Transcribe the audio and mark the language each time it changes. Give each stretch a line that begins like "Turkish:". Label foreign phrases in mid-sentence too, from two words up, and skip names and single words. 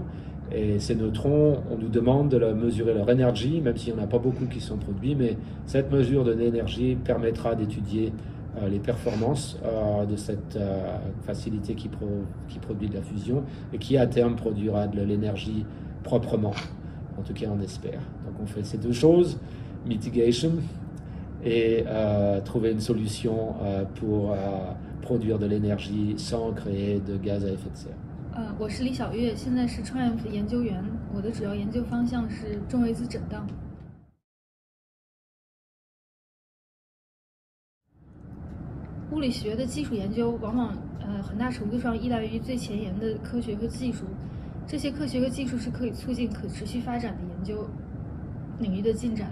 French: Et ces neutrons, on nous demande de mesurer leur énergie, même s'il n'y en a pas beaucoup qui sont produits, mais cette mesure de l'énergie permettra d'étudier les performances de cette facilité qui produit de la fusion et qui à terme produira de l'énergie proprement. En tout cas, on espère. Donc on fait ces deux choses, mitigation et trouver une solution pour produire de l'énergie sans créer de gaz à effet de serre.
Chinese: 我是李小月，现在是 Triumph 研究员，我的主要研究方向是重微子震荡。物理学的基础研究往往很大程度上依赖于最前沿的科学和技术，这些科学和技术是可以促进可持续发展的研究领域的进展。